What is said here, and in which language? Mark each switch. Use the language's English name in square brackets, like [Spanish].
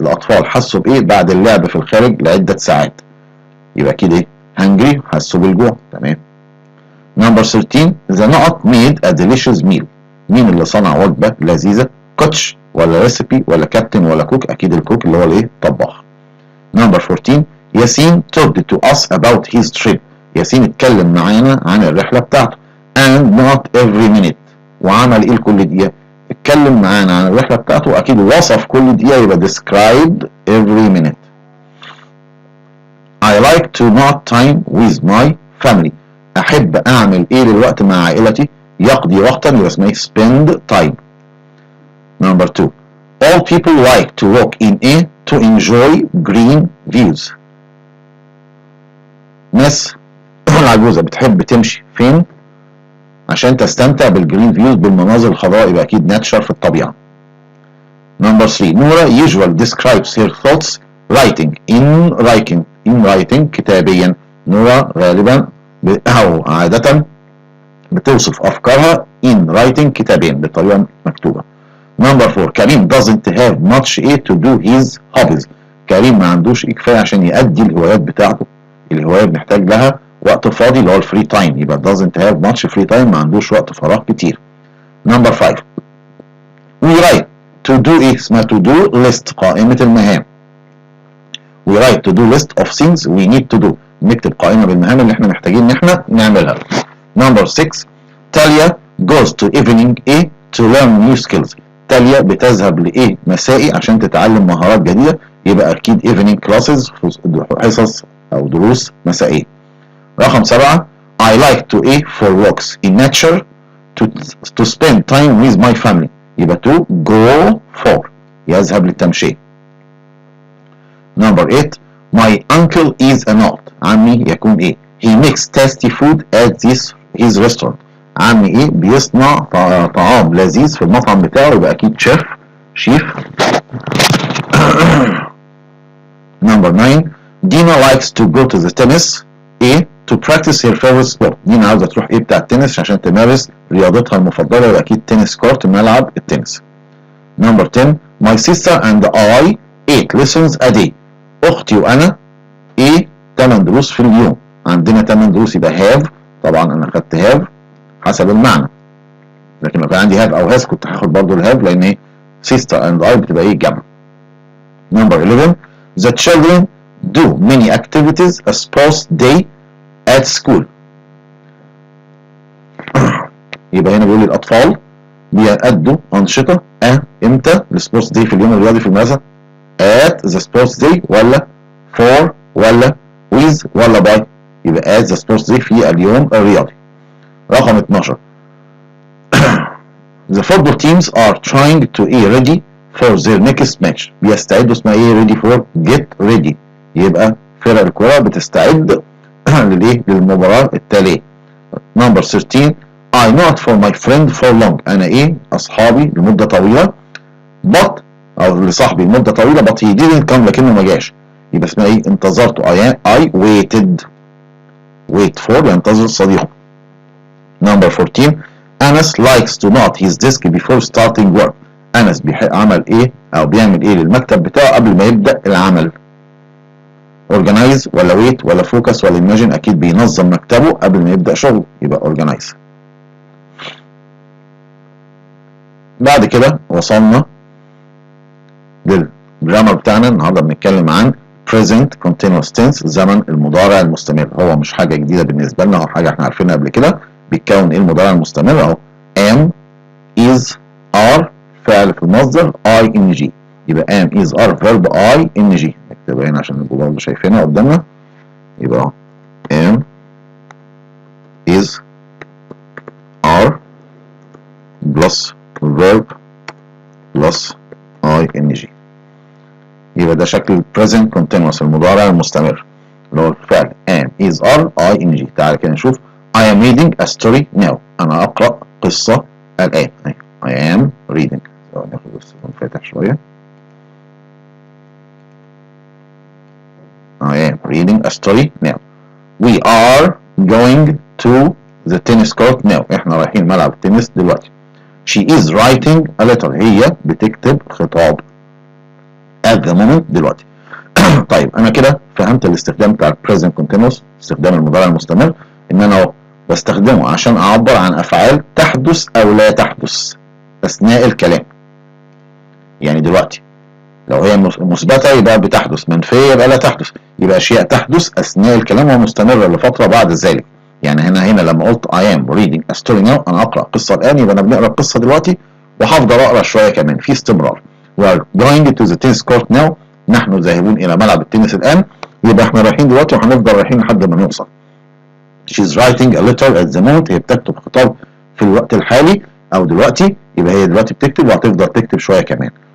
[Arabic] الاطفال حسوا بايه بعد اللعب في الخارج لعده ساعات. يبقى كده ايه hungry. حسوا بالجوع. تمام. [English] number 13 the نقط made a delicious meal. [Arabic] مين اللي صنع وجبه لذيذه. [English] coach ولا recipe ولا captain ولا cook. [Arabic] اكيد الكوك اللي هو الايه طباخ. [English] number 14 ياسين talked to us about his trip. [Arabic] ياسين اتكلم معانا عن الرحله بتاعته. [English] and not every minute. [Arabic] وعمل ايه لكل دقيقة. اتكلم معانا عن الرحلة بتاعته. اكيد وصف كل دقيقة يبقى [English] described every minute. I like to not time with my family. [Arabic] احب اعمل ايه للوقت مع عائلتي. يقضي وقتا يبقى اسمه [English] spend time. number 2 all people like to walk in a to enjoy green views. [Arabic] ناس العجوزة بتحب تمشي فين عشان تستمتع بالجرين فيوز بالمناظر الخضراء. يبقى اكيد ناتشر في الطبيعه. [English] number 3 نورا usually describes her thoughts in writing كتابيا. [Arabic] نورا غالبا او عاده بتوصف افكارها [English] in writing [Arabic] كتابيا بطريقه مكتوبه. [English] number 4 كريم doesn't have much to do his hobbies. [Arabic] كريم ما عندوش كفايه عشان يؤدي الهوايات بتاعته. الهوايات بنحتاج لها وقت فاضي اللي هو الفري تايم. [English] يبقى doesn't have much free time. [Arabic] ما عندوش وقت فراغ كتير. [English] number 5 we write to do ايه اسمها to do list [Arabic] قائمة المهام. [English] we write to do list of things we need to do. [Arabic] نكتب قائمة بالمهام اللي احنا محتاجين ان احنا نعملها. [English] Number 6 تاليا goes to evening A to learn new skills. [Arabic] تاليا بتذهب لإيه مسائي عشان تتعلم مهارات جديدة، يبقى أكيد [English] evening classes [Arabic] حصص أو دروس مسائية. [English] رقم 7 I like to A for walks in nature to spend time with my family. [Arabic] يبقى [English] to go for [Arabic] يذهب للتمشية. [English] Number 8 my uncle is an art. [Arabic] عمي يكون إيه؟ [English] he makes tasty food at his restaurant. [Arabic] عمي إيه؟ بيصنع طعام لذيذ في المطعم بتاعه، يبقى أكيد شيف. [English] Number 9 Dina likes to go to the tennis A to practice her favorite sport. [Arabic] دينا عاوزة تروح إيه بتاع التنس عشان تمارس رياضتها المفضلة، يبقى أكيد تنس كورت ملعب التنس. [English] Number 10 my sister and I 8 lessons a day. [Arabic] أختي وأنا إيه 8 دروس في اليوم. عندنا 8 دروس يبقى have، طبعا أنا خدت have حسب المعنى، لكن لو كان عندي have أو has كنت هاخد برضه الهاف، لأن إيه [English] sister and I [Arabic] بتبقى إيه جمع. [English] Number 11 the children do many activities a sports day at school. [Arabic] يبقى هنا بيقول لي الأطفال بيأدوا أنشطة إمتى السبورتس داي في اليوم الرياضي في المدرسة؟ [English] at the sports day [Arabic] ولا for ولا with ولا by؟ يبقى at the sports day في اليوم الرياضي. [English] رقم 12 the football teams are trying to be ready for their next match. [Arabic] بيستعدوا، اسمها ايه ready for [English] get ready، [Arabic] يبقى فرق الكرة بتستعد للايه للمباراة التالية. [English] Number 13 I not for my friend for long. [Arabic] انا ايه اصحابي لمدة طويلة but او لصاحبي لمدة طويلة [English] but he didn't come [Arabic] لكنه ما جاش، يبقى اسمها ايه انتظرته [English] I waited. wait for [Arabic] ينتظر صديقه. [English] Number 14 أنس likes to not his desk before starting work. [Arabic] أنس عمل ايه او بيعمل ايه للمكتب بتاعه قبل ما يبدأ العمل. organize ولا wait ولا focus ولا imagine؟ اكيد بينظم مكتبه قبل ما يبدأ شغله، يبقى organize. بعد كده وصلنا للجرامر بتاعنا. النهارده بنتكلم عن [English] present continuous tense [Arabic] زمن المضارع المستمر. هو مش حاجة جديدة بالنسبة لنا، هو حاجة احنا عارفينها قبل كده. بيتكون ايه المضارع المستمر اهو am is are فعل في المصدر ing، يبقى [English] am is are verb ing. [Arabic] نكتبها هنا عشان نبقى برضه شايفينها قدامنا. يبقى [English] am is are plus verb plus ing، [Arabic] يبقى ده شكل present continuous المضارع المستمر اللي هو الفعل am is are ing. تعالى كده نشوف [English] I am reading a story now. [Arabic] أنا أقرأ قصة الآن. [English] I am reading. [Arabic] ناخد بس منفتح شوية. [English] I am reading a story now. We are going to the tennis court now. [Arabic] احنا رايحين ملعب التنس دلوقتي. [English] She is writing a letter. [Arabic] هي بتكتب خطاب [English] at the moment [Arabic] دلوقتي. طيب انا كده فهمت الاستخدام بتاع present continuous، استخدام المضارع المستمر، ان انا بستخدمه عشان اعبر عن افعال تحدث او لا تحدث اثناء الكلام. يعني دلوقتي لو هي مثبتة يبقى بتحدث، منفية يبقى لا تحدث، يبقى اشياء تحدث اثناء الكلام ومستمرة لفترة بعد ذلك. يعني هنا لما قلت [English] I am reading a story now [Arabic] انا اقرأ قصة الان، يبقى انا بنقرأ القصة دلوقتي وهفضل اقرأ شوية كمان في استمرار. [English] We are going to the tennis court now. [Arabic] نحن ذاهبون الى ملعب التنس الان، يبقى احنا رايحين دلوقتي وهنفضل رايحين لحد ما نوصل. [English] She's writing a letter at the moment. [Arabic] هي بتكتب خطاب في الوقت الحالي او دلوقتي، يبقى هي دلوقتي بتكتب وهتفضل تكتب شوية كمان.